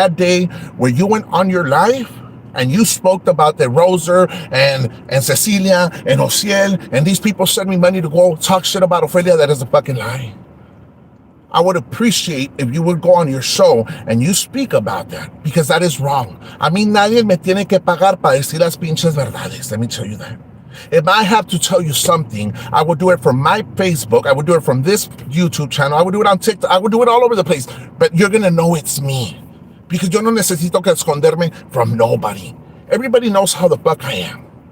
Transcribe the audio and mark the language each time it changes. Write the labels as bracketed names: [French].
[English] That day where you went on your live and you spoke about the Roser and Cecilia and Ociel and these people sent me money to go talk shit about Ophelia, that is a fucking lie. I would appreciate if you would go on your show and you speak about that because that is wrong. [Spanish] A mí nadie me tiene que pagar para decir las pinches verdades. [English] Let me tell you that. If I have to tell you something, I would do it from my Facebook. I would do it from this YouTube channel. I would do it on TikTok. I would do it all over the place. But you're going to know it's me. Because [Spanish] yo no necesito que esconderme [English] from nobody. Everybody knows how the fuck I am.